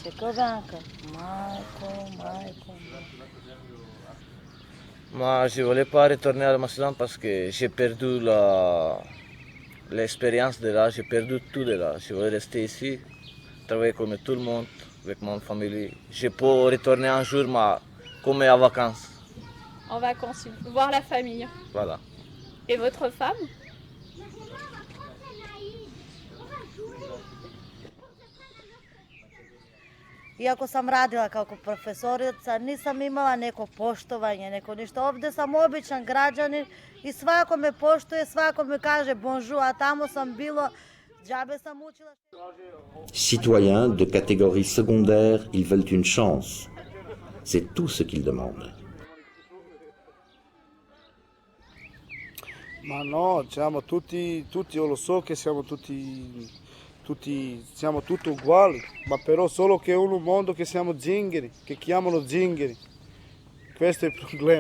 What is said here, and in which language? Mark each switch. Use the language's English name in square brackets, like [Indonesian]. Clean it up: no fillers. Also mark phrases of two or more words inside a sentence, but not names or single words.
[French] Moi, je ne voulais pas retourner à la Macédoine parce que j'ai perdu l'expérience de là, j'ai perdu tout de là. Je voulais rester ici, travailler comme tout le monde, avec mon famille. Je peux retourner un jour, mais comme en vacances. En vacances, voir la famille. Voilà. Et votre femme? [Bosnian] Iako sam radila kao profesorica, nisam imala neko poštovanje, neko ništa. Ovdje sam običan građanin i svako me poštuje, svako me kaže bonjour, a tamo sam bilo, džabe sam učila. [French] Citoyens de catégorie secondaire, ils veulent une chance. C'est tout ce qu'ils demandent. [Italian] Ma no, siamo tutti io lo so che siamo siamo tutti uguali, ma però solo che è un mondo che siamo zingari, che chiamano zingari. Questo è il problema.